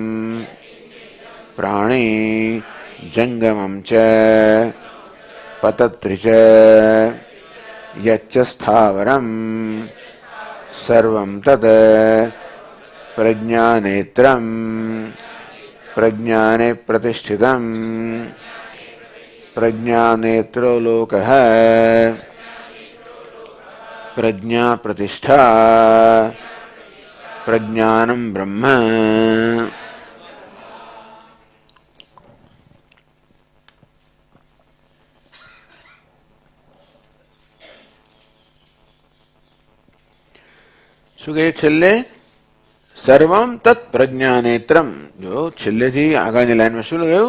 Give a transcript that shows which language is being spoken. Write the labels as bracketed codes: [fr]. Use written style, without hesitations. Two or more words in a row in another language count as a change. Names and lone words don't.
[sa] प्राणी जंगमं च पतत्रि च यच्च स्थावरं सर्वं तत् प्रज्ञानेत्रं प्रज्ञाने प्रतिष्ठितं प्रज्ञानेत्रो लोकः प्रज्ञा प्रतिष्ठा प्रज्ञानं ब्रह्म. [gu] શું કહે છેલ્લે? [sa] सर्वं तत् प्रज्ञानेत्रम्. [gu] જો છેલ્લેથી આગળની લાઈનમાં શું લગાવ્યું?